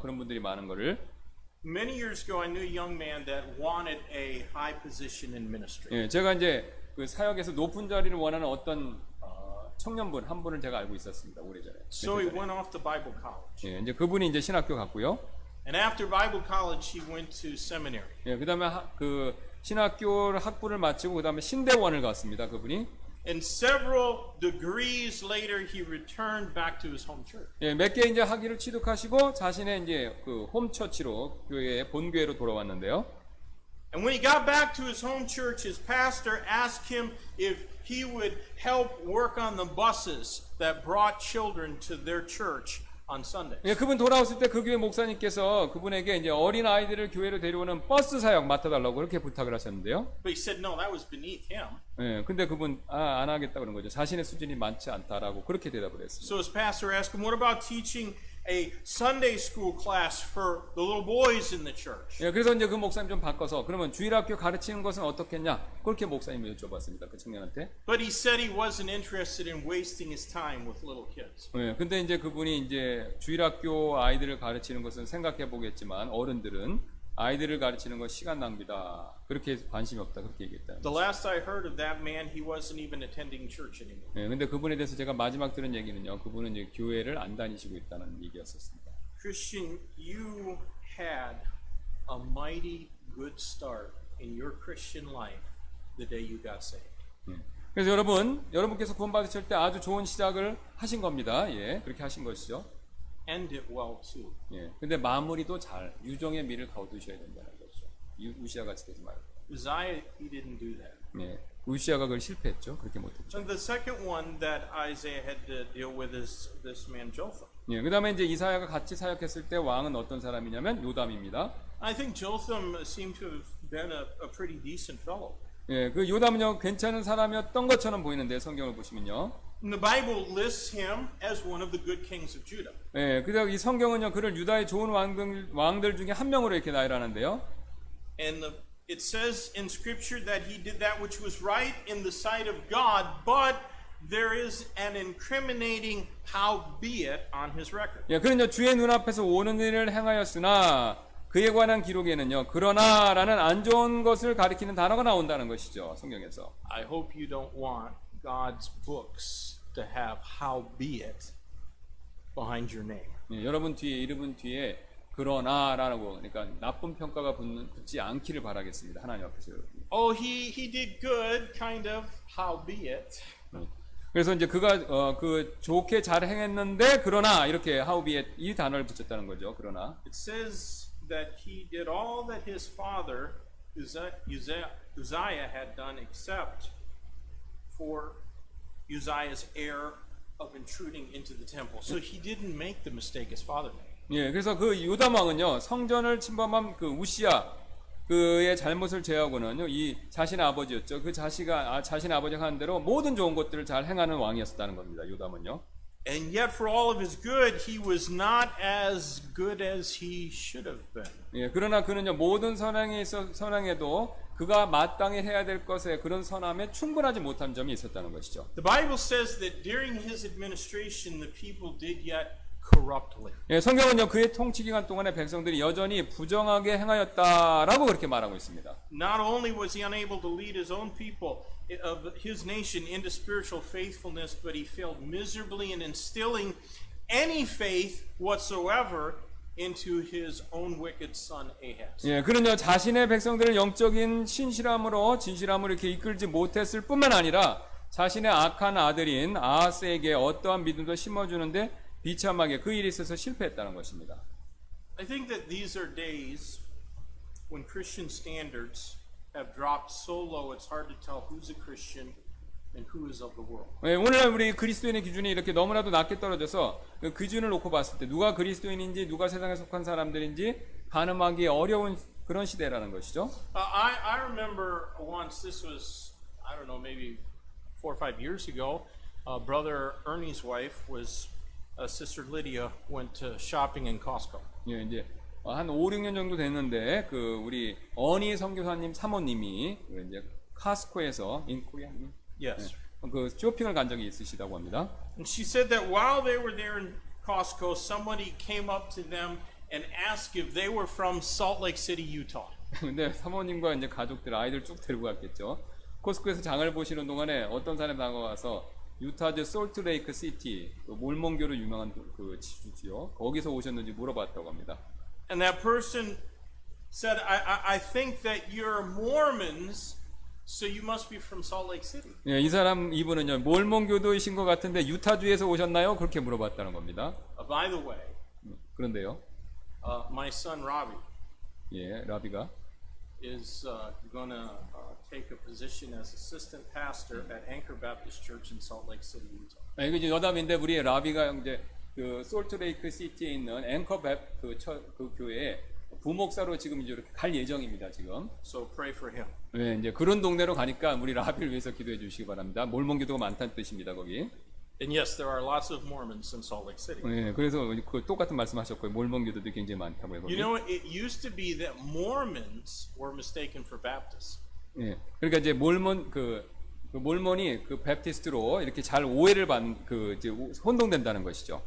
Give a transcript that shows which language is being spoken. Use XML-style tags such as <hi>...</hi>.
<ko>그런 분들이 많은 거를.</ko> <en>Many years ago, I knew a young man that wanted a high position in ministry.</en> <ko>예, 제가 이제 그 사역에서 높은 자리를 원하는 어떤 청년분 한 분을 제가 알고 있었습니다. 오래전에.</ko> <en>So he went off to Bible college.</en> <ko>예, 이제 그분이 이제 신학교 갔고요.</ko> <en>And after Bible college, he went to seminary.</en> <ko>예, 그다음에 그 신학교 학부를 마치고 그다음에 신대원을 갔습니다. 그분이.</ko> <en>And several degrees later, he returned back to his home church.</en> <ko>예, 몇 개 이제 학위를 취득하시고 자신의 이제 그 홈처치로 교회의 본교회로 돌아왔는데요.</ko> <en>And when he got back to his home church, his pastor asked him if he would help work on the buses that brought children to their church on Sunday.</en> <ko>예, 그분 돌아왔을 때 그 교회 목사님께서 그분에게 이제 어린 아이들을 교회로 데려오는 버스 사역 맡아달라고 그렇게 부탁을 하셨는데요.</ko> <en>But he said no, that was beneath him.</en> <ko>예, 근데 그분 안 하겠다 그런 거죠. 자신의 수준이 많지 않다라고 그렇게 대답을 했습니다.</ko> <en>So his pastor asked him, what about teaching a Sunday school class for the little boys in the church?</en> <ko>예, 그래서 이제 그 목사님 좀 바꿔서 그러면 주일학교 가르치는 것은 어떻겠냐? 그렇게 목사님이 여쭤봤습니다. 그 청년한테.</ko> <en>But he said he wasn't interested in wasting his time with little kids.</en> <ko>예, 근데 이제 그분이 이제 주일학교 아이들을 가르치는 것은 생각해 보겠지만 어른들은 아이들을 가르치는 건 시간 낭비다. 그렇게 관심이 없다. 그렇게 얘기했다.</ko> <en>The last I heard of that man, he wasn't even attending church anymore.</en> <ko>예, 근데 그분에 대해서 제가 마지막 들은 얘기는요. 그분은 이제 교회를 안 다니시고 있다는 얘기였었습니다.</ko> <en>Christian, you had a mighty good start in your Christian life the day you got saved.</en> <ko>예. 그래서 여러분께서 구원 받으실 때 아주 좋은 시작을 하신 겁니다. 예, 그렇게 하신 것이죠.</ko> <en>End it well too.</en> <ko>예, 근데 마무리도 잘 유종의 미를 거두셔야 된다는 거죠. 우시아 같이 되지 말고.</ko> <en>Uzziah, he didn't do that.</en> <ko>예, 우시아가 그걸 실패했죠. 그렇게 못했죠.</ko> <en>And the second one that Isaiah had to deal with is this man Jotham.</en> <ko>예, 그다음에 이제 이사야가 같이 사역했을 때 왕은 어떤 사람이냐면 요담입니다.</ko> <en>I think Jotham seemed to have been a pretty decent fellow.</en> <ko>예, 그 요담은요 괜찮은 사람이었던 것처럼 보이는데 성경을 보시면요.</ko> <en>And the Bible lists him as one of the good kings of Judah.</en> <ko>예, 그다음 이 성경은요 그를 유다의 좋은 왕들 중에 한 명으로 이렇게 나열하는데요.</ko> <en>And it says in Scripture that he did that which was right in the sight of God, but there is an incriminating howbeit on his record.</en> <ko>예, 그는요 주의 눈앞에서 오는 일을 행하였으나 그에 관한 기록에는요 그러나라는 안 좋은 것을 가리키는 단어가 나온다는 것이죠. 성경에서.</ko> <en>I hope you don't want God's books to have howbeit behind your name.</en> <ko>예, 여러분 뒤에 이름 뒤에 그러나라고 그러니까 나쁜 평가가 붙지 않기를 바라겠습니다. 하나님 앞에서 여러분.</ko> <en>Oh, he did good, kind of, howbeit.</en> <ko>그래서 이제 그가 그 좋게 잘 행했는데 그러나 이렇게 하우비에 이 단어를 붙였다는 거죠. 그러나</ko> <en>It says that he did all that his father Uzziah had done except for Uzziah's error of intruding into the temple. So he didn't make the mistake his father made.</en> <ko>예, 그래서 그 요담 왕은요 성전을 침범한 그 우시아 그의 잘못을 제하고는요, 이 자신의 아버지였죠. 그 자신의 아버지가 하는 대로 모든 좋은 것들을 잘 행하는 왕이었다는 겁니다. 요담은요.</ko> <en>And yet, for all of his good, he was not as good as he should have been.</en> <ko>예, 그러나 그는요, 모든 선행에도 그가 마땅히 해야 될 것에 그런 선함에 충분하지 못한 점이 있었다는 것이죠.</ko> <en>The Bible says that during his administration, the people did yet corruptly.</en> <ko>예, 성경은요, 그의 통치 기간 동안에 백성들이 여전히 부정하게 행하였다라고 그렇게 말하고 있습니다.</ko> <en>Not only was he unable to lead his own people of his nation into spiritual faithfulness, but he failed miserably in instilling any faith whatsoever into his own wicked son Ahaz.</en> <ko>예, 그는요, 자신의 백성들을 영적인 진실함으로 이렇게 이끌지 못했을 뿐만 아니라 자신의 악한 아들인 아하스에게 어떠한 믿음도 심어주는데 비참하게 그 일에 있어서 실패했다는 것입니다.</ko> <en>I think that these are days when Christian standards have dropped so low it's hard to tell who's a Christian and who is of the world.</en> <ko>예, 오늘날 우리 그리스도인의 기준이 이렇게 너무나도 낮게 떨어져서 그 기준을 놓고 봤을 때 누가 그리스도인인지 누가 세상에 속한 사람들인지 가늠하기 어려운 그런 시대라는 것이죠.</ko> <en>I remember once, this was, I don't know, maybe 4 or 5 years ago, brother Ernie's wife was, sister Lydia went to shopping in Costco.</en> <ko>예, 이제 한 5, 6년 정도 됐는데 그 우리 어니 선교사님 사모님이 이제 카스코에서</ko> <en>Yes.</en> <ko>그 쇼핑을 간 적이 있으시다고 합니다.</ko> <en>And she said that while they were there in Costco, somebody came up to them and asked if they were from Salt Lake City, Utah.</en> <ko>근데 사모님과 이제 가족들 아이들 쭉 데리고 갔겠죠. 코스코에서 장을 보시는 동안에 어떤 사람이 다가와서 유타주 솔트레이크 시티 그 몰몬교로 유명한 그 지주지요. 거기서 오셨는지 물어봤다고 합니다.</ko> <en>And that person said, I think that you're Mormons, so you must be from Salt Lake City.</en> <ko>예, 이분은요 몰몬교도이신 것 같은데 유타주에서 오셨나요? 그렇게 물어봤다는 겁니다.</ko> <en>By the way,</en> <ko>그런데요,</ko> <en>my son Robbie</en> <ko>예, 라비가</ko> <en>is going to take a position as assistant pastor at Anchor Baptist Church in Salt Lake City, Utah.</en> <ko>이게 이제 여담인데 우리 라비가 이제 그 솔트레이크 시티에 있는 앵커 그 교회에 부목사로 지금 이제 이렇게 갈 예정입니다. 지금.</ko> <en>So pray for him.</en> <ko>네, 이제 그런 동네로 가니까 우리 라비를 위해서 기도해 주시기 바랍니다. 몰몬교도가 많다는 뜻입니다. 거기.</ko> <en>And yes, there are lots of Mormons in Salt Lake City.</en> <ko>네, 그래서 그 똑같은 말씀하셨고요. 몰몬교도도 굉장히 많다고요. 거기.</ko> <en>You know, it used to be that Mormons were mistaken for Baptists.</en> <ko>예, 그러니까 이제 몰몬이 그 베프티스트로 이렇게 잘 오해를 받는 그 이제 혼동된다는 것이죠.</ko>